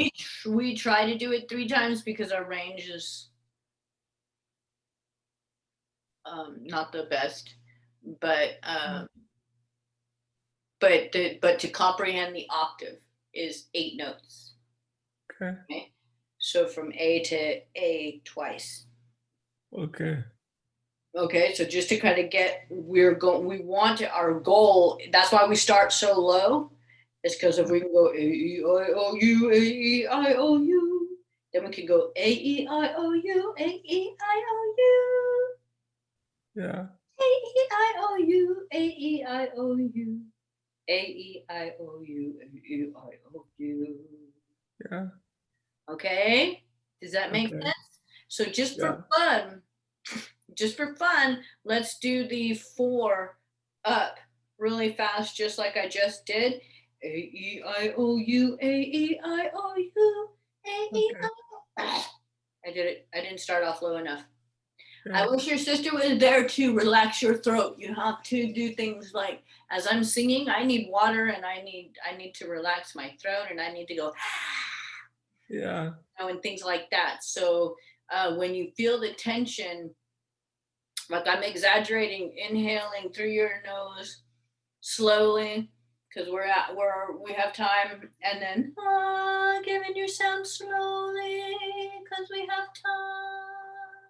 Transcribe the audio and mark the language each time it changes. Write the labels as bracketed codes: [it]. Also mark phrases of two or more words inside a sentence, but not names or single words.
[en] we try to do it 3 times because our range is not the best, but but to comprehend the octave is 8 notes. Okay. Okay, so from A to A twice. Okay. Okay, so just to kind of get, we want to, our goal, that's why we start so low, is because if we can go A-E-I-O-U, A-E-I-O-U, then we can go A-E-I-O-U, A-E-I-O-U, Yeah. A-E-I-O-U, A-E-I-O-U, A-E-I-O-U, A-E-I-O-U. Yeah. Okay, does that make Okay. sense? So Yeah. just for fun, let's do the 4 up really fast, just like I just did. A-E-I-O-U, A-E-I-O-U, Okay. A-E-I-O. I did it. I didn't start off low enough. Yeah. I wish your sister was there to relax your throat. You have to do things like, as I'm singing, I need water and I need to relax my throat and I need to go Yeah. and things like that. So when you feel the tension, like I'm exaggerating, inhaling through your nose slowly because we have time, and then giving your sound slowly because we have time.